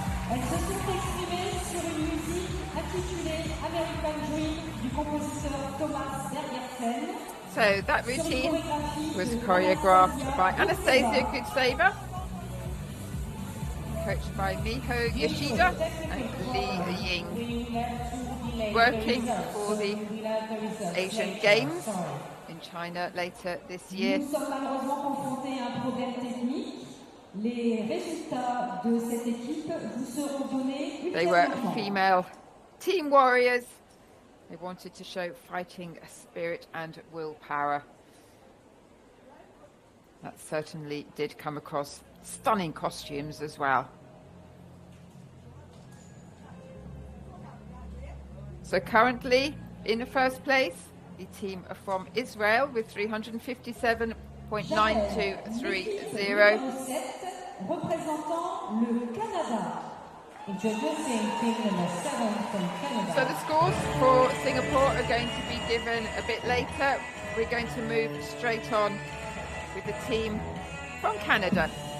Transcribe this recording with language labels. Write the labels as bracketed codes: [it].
[fr] Elles se sont exprimées sur une musique intitulée American Dream du compositeur Thomas Bergersen. [en] So that routine was choreographed by Anastasia Goodsaver, coached by Miho Yoshida and Lee Ying, working for the Asian Games in China later this year. [fr] Nous sommes malheureusement confrontés à un problème technique. Les résultats de cette équipe vous seront donnés [en] They were [fr] ultérieurement. [en] female team warriors. They wanted to show fighting spirit and willpower. That certainly did come across. Stunning costumes as well. So currently in the first place, the team are from Israel with 357.9230. [fr] Représentant le Canada. [en] Introducing team number 7 from Canada. So the scores for Singapore are going to be given a bit later. We're going to move straight on with the team from Canada.